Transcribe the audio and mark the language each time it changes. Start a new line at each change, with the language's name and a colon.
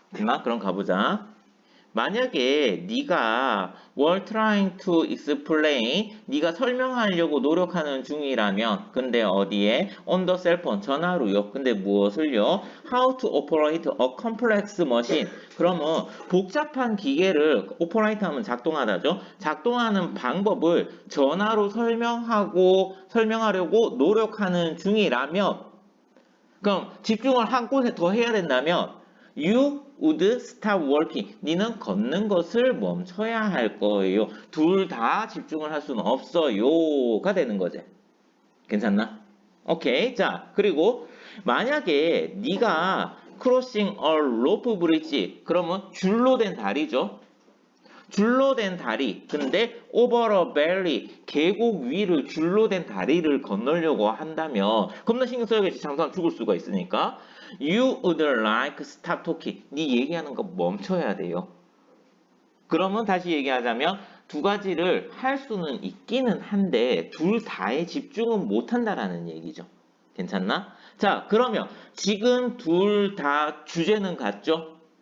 Korean: 됐나? 그럼 가보자. 만약에 네가
English: were trying to explain
Korean: 네가 설명하려고 노력하는 중이라면 근데 어디에
English: on the cell phone
Korean: 전화로요. 근데 무엇을요?
English: how to operate a complex machine.
Korean: 그러면 복잡한 기계를
English: operate
Korean: 하면 작동하다죠. 작동하는 방법을 전화로 설명하려고 노력하는 중이라면 그럼 집중을 한 곳에 더 해야 된다면
English: you would stop working.
Korean: 니는 걷는 것을 멈춰야 할 거예요. 둘 다 집중을 할 수는 없어요가 되는 거지. 괜찮나? 오케이. 자, 그리고 만약에 네가
English: crossing a rope bridge
Korean: 그러면 줄로 된 다리죠. 줄로 된 다리. 근데
English: over a valley
Korean: 계곡 위를 줄로 된 다리를 건너려고 한다면 겁나 신경 써야겠지. 잠깐 죽을 수가 있으니까.
English: You would like stop talking.
Korean: 네 얘기하는 거 멈춰야 돼요. 그러면 다시 얘기하자면 두 가지를 할 수는 있기는 한데 둘 다에 집중은 못 한다라는 얘기죠. 괜찮나? 자, 그러면 지금 둘 다 주제는 같죠?